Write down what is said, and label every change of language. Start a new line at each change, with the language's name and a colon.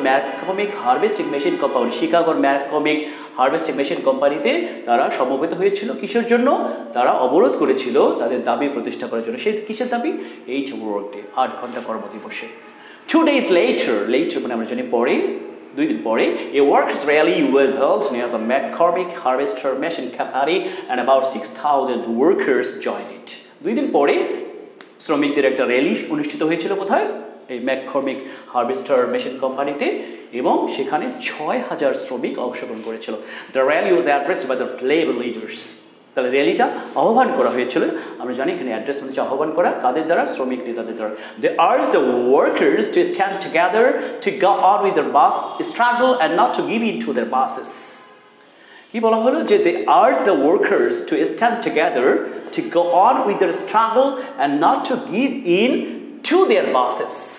Bangla: ম্যাককমিক harvesting machine company, শিকাগোর ম্যাককমিক harvesting machine কোম্পানিতে তারা সমবেত হয়েছিল। কিসের জন্য? তারা অবরোধ করেছিল তাদের দাবি প্রতিষ্ঠা করার জন্য। সেই কিসের দাবি? 8-hour workday, 8 ঘন্টা কর্মদিবসে।
English: 2 days later
Bangla: মানে আমরা জানি পরে, 2 দিন পরে,
English: a workers rally was held near the McCormick Harvester Machine Company and about 6,000 workers joined it.
Bangla: 2 দিন পরে শ্রমিকদের একটা র্যালি অনুষ্ঠিত হয়েছিল কোথায়? এই ম্যাককর্মিক হারভেস্টার মেশিন কোম্পানিতে, এবং সেখানে 6,000 শ্রমিক অংশগ্রহণ করেছিল।
English: The rally was addressed by the labour leaders.
Bangla: তাহলে র্যালিটা আহ্বান করা হয়েছিল, আমরা জানি এখানে অ্যাড্রেস মানে আহ্বান করা কাদের দ্বারা? শ্রমিক নেতাদের দ্বারা।
English: They urge the workers to stand together to go on with their bus struggle and not to give in to their bosses.
Bangla: কি বলা হলো যে
English: they urge the workers to stand together to go on with their struggle and not to give in to their bosses.